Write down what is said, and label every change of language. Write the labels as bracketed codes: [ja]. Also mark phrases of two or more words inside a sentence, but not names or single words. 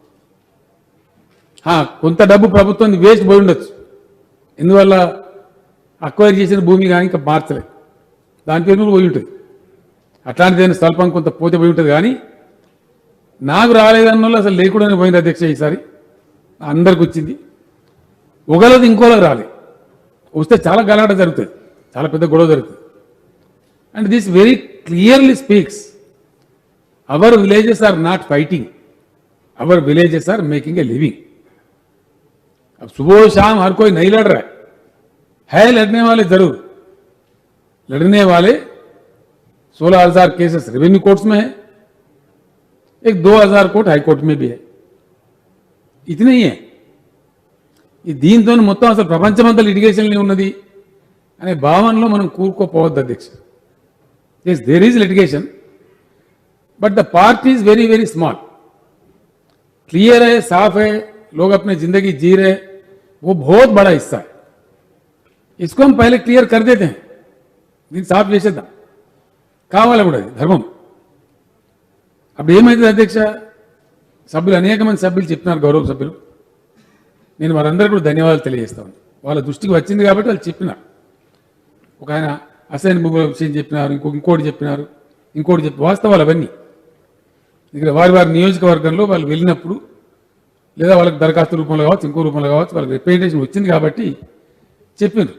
[te] కొంత డబ్బు ప్రభుత్వం వేస్ట్ పోయి ఉండొచ్చు, ఎందువల్ల అక్వైర్ చేసిన భూమి కానీ ఇంకా మార్చలేదు, దాని పేరు పోయి ఉంటుంది. అట్లాంటిదైనా స్వల్పం కొంత పోతే పోయి ఉంటుంది. కానీ నాకు రాలేదన్న అసలు లేకుండానే పోయింది అధ్యక్ష. ఈసారి అందరికి వచ్చింది, ఒకళ్ళది ఇంకోళ్ళకి రాలేదు. వస్తే చాలా గలాట జరుగుతుంది, చాలా పెద్ద గొడవ జరుగుతుంది. [en] and this very clearly speaks our villages are not fighting, our villages are making a living. [hi] अब सुबह शाम हर कोई नहीं लड़ रहा है लड़ने वाले जरूर, लड़ने वाले 16,000 [en] cases revenue courts [hi] में है, एक 2,000 कोर्ट हाई कोर्ट में भी है. इतने ही है. [te] ఈ దీంతో మొత్తం అసలు ప్రపంచమంతా లిటిగేషన్లో ఉన్నది అనే భావనలో మనం కూరుకోపోవద్దు అధ్యక్ష. [en] yes there is litigation but the part is very very small, [hi] clear है, साफ है, लोग अपने जिंदगी जी रहे, वो बहुत बड़ा हिस्सा है. इसको हम पहले क्लियर कर देते हैं, [te] దీన్ని సాఫ్ చేసేద్దాం, కావాలి కూడా ధర్మం. అప్పుడు ఏమైతుంది అధ్యక్ష, సభ్యులు అనేక మంది సభ్యులు చెప్పినారు, గౌరవ సభ్యులు, నేను వారందరూ కూడా ధన్యవాదాలు తెలియజేస్తాను. వాళ్ళ దృష్టికి వచ్చింది కాబట్టి వాళ్ళు చెప్పినారు. ఒక ఆయన అసైన్ భూముల విషయం చెప్పినారు, ఇంకోటి చెప్పినారు, వాస్తవాలు అవన్నీ ఇక్కడ వారి నియోజకవర్గంలో వాళ్ళు వెళ్ళినప్పుడు లేదా వాళ్ళకి దరఖాస్తు రూపంలో కావచ్చు, ఇంకో రూపంలో కావచ్చు, వాళ్ళకి రిప్రజెంటేషన్ వచ్చింది కాబట్టి చెప్పారు.